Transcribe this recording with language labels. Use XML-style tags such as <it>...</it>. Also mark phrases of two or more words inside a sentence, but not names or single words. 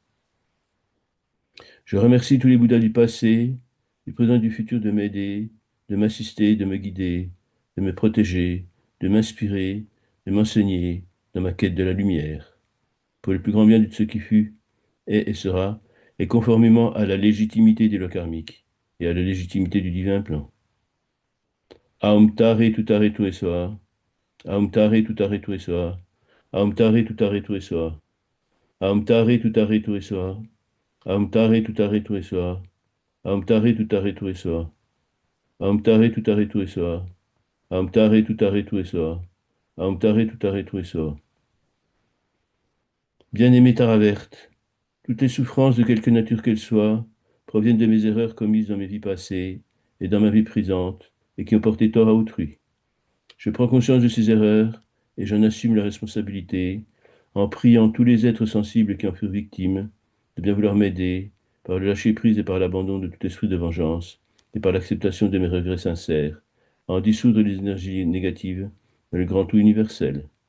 <fr>Je remercie tous les Bouddhas du passé, du présent et du futur de m'aider, de m'assister, de me guider, de me protéger, de m'inspirer, de m'enseigner dans ma quête de la lumière, pour le plus grand bien de ce qui fut, est et sera, et conformément à la légitimité des lois karmiques et à la légitimité du divin plan.</fr> <sa>Aum Tare Tutare Tuesoa, Aum Tare Tutare Tuesoa, Aum Tare Tutare Tuesoa, Aum Tare Tutare Tuesoa, Aum Tare Tutare Tuesoa, Aum Tare Tutare Tuesoa, Aum Tare Tutare Tuesoa, Aum Tare Tutare Tuesoa, Aum Tare Tutare Tuesoa.</sa> <fr>Bien-aimée Taraverte, toutes les souffrances de quelque nature qu'elles soient proviennent de mes erreurs commises dans mes vies passées et dans ma vie présente et qui ont porté tort à autrui. Je prends conscience de ces erreurs et j'en assume la responsabilité en priant tous les êtres sensibles qui en furent victimes de bien vouloir m'aider par le lâcher-prise et par l'abandon de tout esprit de vengeance et par l'acceptation de mes regrets sincères, à en dissoudre les énergies négatives dans le grand tout universel.</fr>